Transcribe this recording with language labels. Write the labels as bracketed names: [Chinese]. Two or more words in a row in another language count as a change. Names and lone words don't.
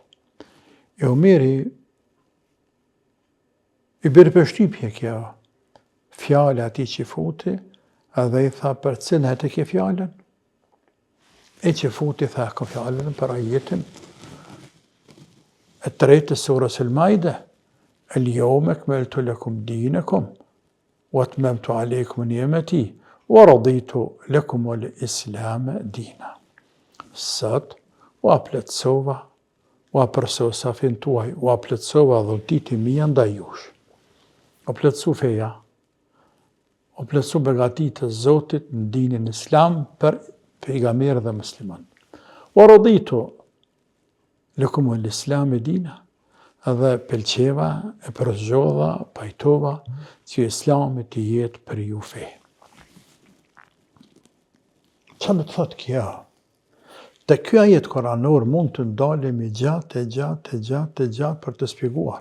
[Albanian] E Omeri i bërë përshtypje kjo fjale ati që futi, edhe i tha për cilë e ke fjallën? E që futi tha ka fjallën për ajetin e tretë të surës el-Maide, [Arabic] اليوم أكملت لكم دينكم وأتممت عليكم نعمتي ورضيت لكم الإسلام دينا. [Albanian] Sot, u plotësova, u përsosa fen tuaj, u plotësova dhuntit e mia ndaj jush. U plotësu feja, u plotësu begatitë e Zotit në dinin islam për pejgamberë dhe musliman. [Arabic] ورضيت لكم الإسلام دينا, [Albanian] edhe pëlqeva, e përzgjodha, pajtova që islami të jetë për ju fe. Qa me të thotë kjo? Të kjo ajet koranor mund të ndalemi gjatë për të spjeguar.